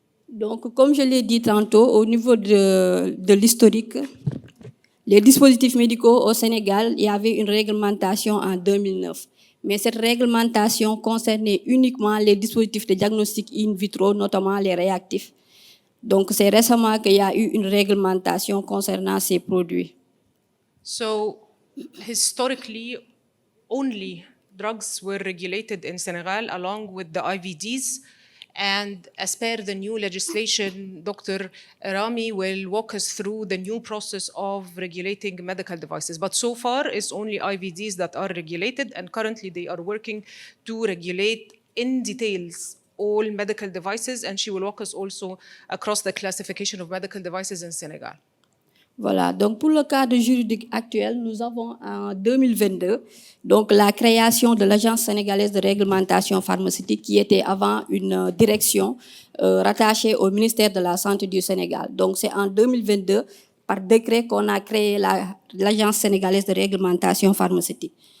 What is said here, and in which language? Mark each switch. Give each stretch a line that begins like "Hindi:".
French: Donc, comme je l'ai dit tantôt, au niveau de l'historique, les dispositifs médicaux au Sénégal, il y avait une réglementation en 2009. Mais cette réglementation concernait uniquement les dispositifs de diagnostic in vitro, notamment les réactifs. Donc, c'est récemment qu'il y a eu une réglementation concernant ces produits.
English: So, historically, only drugs were regulated in Senegal along with the IVDs. And as per the new legislation, Dr. Arame will walk us through the new process of regulating medical devices. But so far, it's only IVDs that are regulated, and currently they are working to regulate in details all medical devices, and she will walk us also across the classification of medical devices in Senegal.
French: Voilà, donc pour le cadre juridique actuel, nous avons en 2022 donc la création de l'Agence sénégalaise de réglementation pharmaceutique qui était avant une direction rattachée au ministère de la Santé du Sénégal. Donc c'est en 2022 par décret qu'on a créé l'Agence sénégalaise de réglementation pharmaceutique.